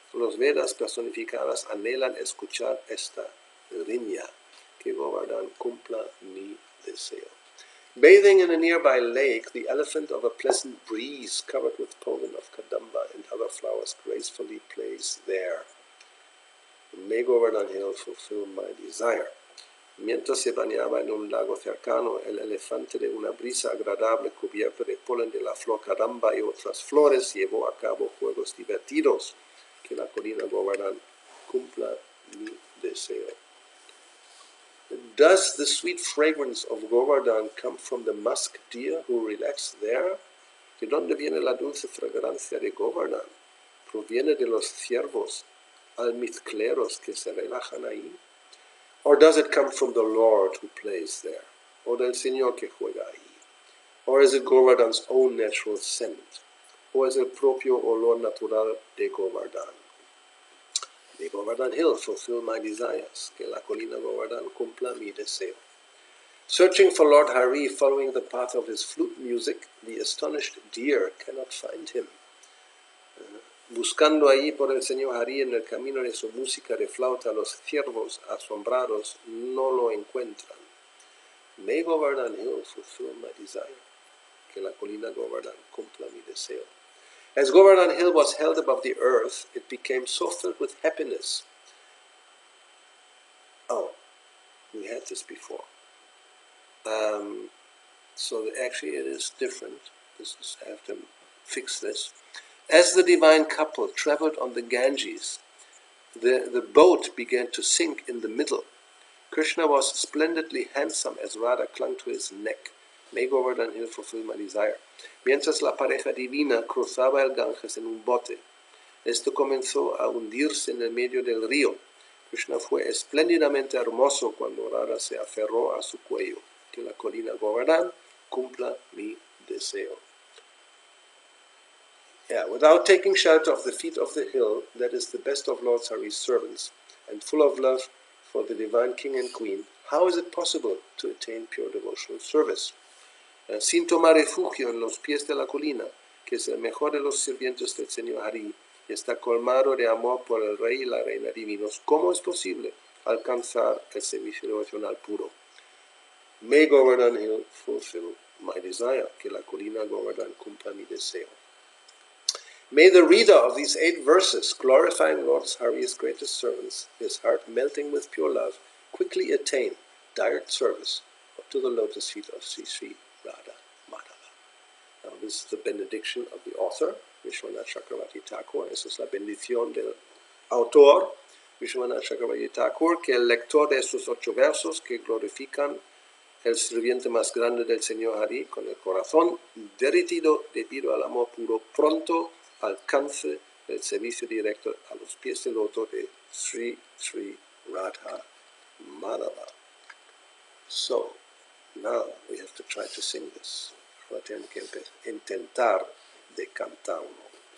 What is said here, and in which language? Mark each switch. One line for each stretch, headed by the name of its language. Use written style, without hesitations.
Spanish: Los Vedas personificadas anhelan escuchar esta riña, que Govardhan cumpla mi deseo.
English: Bathing in a nearby lake, the elephant of a pleasant breeze covered with pollen of kadamba and other flowers gracefully plays there. May Govardhan Hill fulfill my desire.
Spanish: Mientras se bañaba en un lago cercano, el elefante de una brisa agradable cubierto de polen de la flor kadamba y otras flores llevó a cabo juegos divertidos. Que la colina Govardhan cumpla mi deseo.
English: Does the sweet fragrance of Govardhan come from the musk deer who relax there?
Spanish: ¿De dónde viene la dulce fragancia de Govardhan? ¿Proviene de los ciervos almizcleros que se relajan ahí?
English: Or does it come from the Lord who plays there?
Spanish: ¿O del Señor que juega ahí?
English: Or is it Govardhan's own natural scent?
Spanish: ¿O es el propio olor natural de Govardhan?
English: May Govardhan Hill fulfill my desires.
Spanish: Que la colina Govardhan cumpla mi deseo.
English: Searching for Lord Hari, following the path of his flute music, the astonished deer cannot find him.
Spanish: Buscando allí por el Señor Hari en el camino de su música de flauta, los ciervos asombrados no lo encuentran.
English: May Govardhan Hill fulfill my desire.
Spanish: Que la colina Govardhan cumpla mi deseo.
English: As Govardhan Hill was held above the earth, it became so filled with happiness. Oh, we had this before. So actually it is different. I have to fix this. As the divine couple traveled on the Ganges, the boat began to sink in the middle. Krishna was splendidly handsome as Radha clung to his neck. May Govardhan Hill fulfill my desire.
Spanish: Mientras la pareja divina cruzaba el Ganges en un bote, esto comenzó a hundirse en el medio del río. Krishna fue espléndidamente hermoso cuando Radha se aferró a su cuello. Que la colina Govardhan cumpla mi deseo.
English: Without taking shelter of the feet of the hill, that is the best of Lord Hari's servants, and full of love for the divine king and queen, how is it possible to attain pure devotional service?
Spanish: Sin tomar refugio en los pies de la colina, que es el mejor de los sirvientes del Señor Hari, y está colmado de amor por el rey y la reina divinos, ¿cómo es posible alcanzar el servicio devocional puro?
English: May Govardhan Hill fulfill my desire,
Spanish: que la colina Govardhan cumpla mi deseo.
English: May the reader of these 8 verses, glorifying Lord Hari's greatest servants, his heart melting with pure love, quickly attain direct service to the lotus feet of Sri Sri Radha Madhava. Now this is the benediction of the author, Vishwanath Chakravarti Thakur.
Spanish: Esa es la bendición del autor, Vishwanath Chakravarti Thakur, que el lector de estos 8 versos que glorifican el sirviente más grande del Señor Hari con el corazón derretido debido al amor puro, pronto alcance el servicio directo a los pies del loto de Sri Sri Radha Madhava. So,
English: Now we have to try to sing this.
Spanish: Ahora tenemos que intentar de cantarlo.